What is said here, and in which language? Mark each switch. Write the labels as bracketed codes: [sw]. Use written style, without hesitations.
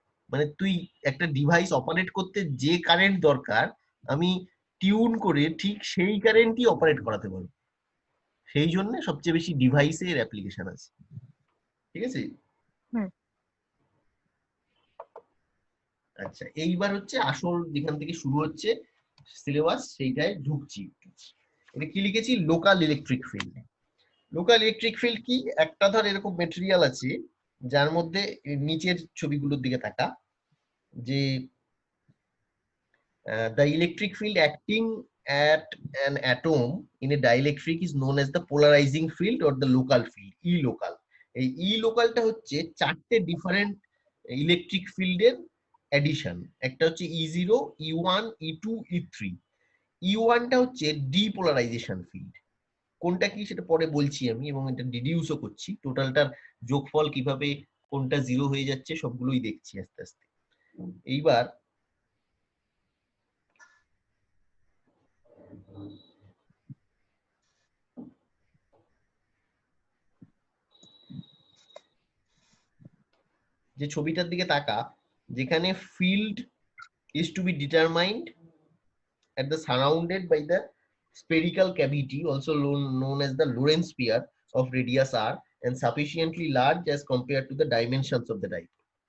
[bn] মানে তুই একটা ডিভাইস অপারেট করতে যে কারেন্ট দরকার, আমি টিউন করে ঠিক সেই কারেন্টই অপারেট করাতে পারবো। সেই জন্য সবচেয়ে বেশি ডিভাইসের অ্যাপ্লিকেশন আছে। ঠিক আছে? হুম। আচ্ছা এইবার হচ্ছে আসল যেখান থেকে শুরু হচ্ছে সিলেবাস, সেইটায় ঢুকছি। এটা কি লিখেছি, local electric field. Local electric field কি, একটা ধর এরকম মেটেরিয়াল আছে যার মধ্যে নিচের ছবিগুলোর দিকে তাকা, যে [en] the electric field acting at an atom in a dielectric is known as the polarizing field or the local field, E local. [bn] এই ই লোকালটা হচ্ছে চারটে ডিফারেন্ট ইলেকট্রিক ফিল্ডের এডিশন। একটা হচ্ছে E0, E1, E2, E3। E1টা হচ্ছে ডিপোলারাইজেশন ফিল্ড। কোনটা কি সেটা পরে বলছি আমি, এবং এটা ডিডিউসও করছি, টোটালটার যোগফল কিভাবে কোনটা জিরো হয়ে যাচ্ছে সবগুলোই দেখছি আস্তে আস্তে। এইবার যে ছবিটার দিকে তাকা, যেখানে field [en] is to be determined at the surrounded by the spherical cavity also known as the Lorentz sphere of radius r and sufficiently large as compared to the dimensions of the dipole.